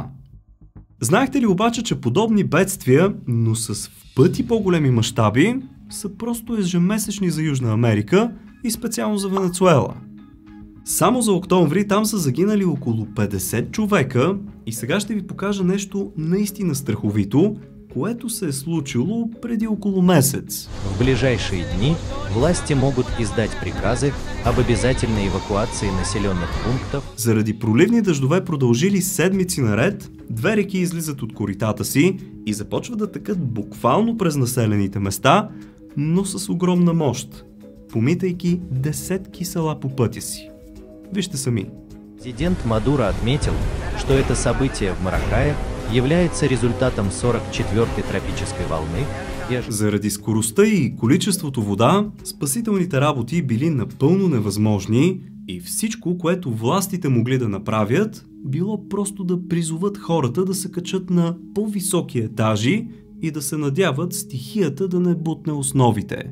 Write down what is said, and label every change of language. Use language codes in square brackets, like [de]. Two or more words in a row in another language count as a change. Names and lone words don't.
[bg] Знаехте ли обаче, че подобни бедствия, но с в пъти по-големи мащаби, са просто ежемесечни за Южна Америка и специално за Венецуела? Само за октомври там са загинали около 50 човека и сега ще ви покажа нещо наистина страховито, което се е случило преди около месец. [ru] В ближайшие дни власти могут издать приказы об обязательной евакуации населенных пунктов. [bg] Заради проливни дъждове продължили седмици наред, две реки излизат от коритата си и започват да текат буквално през населените места, но с огромна мощ, помитайки десетки села по пътя си. Вижте сами. [ru] Президент Мадуро отметил, что это событие в Маракайе является результатом 44-й тропической волны. [bg] Заради скоростта и количеството вода, спасителните работи били напълно невъзможни и всичко, което властите могли да направят, било просто да призоват хората да се качат на по-високи етажи и да се надяват стихията да не бутне основите.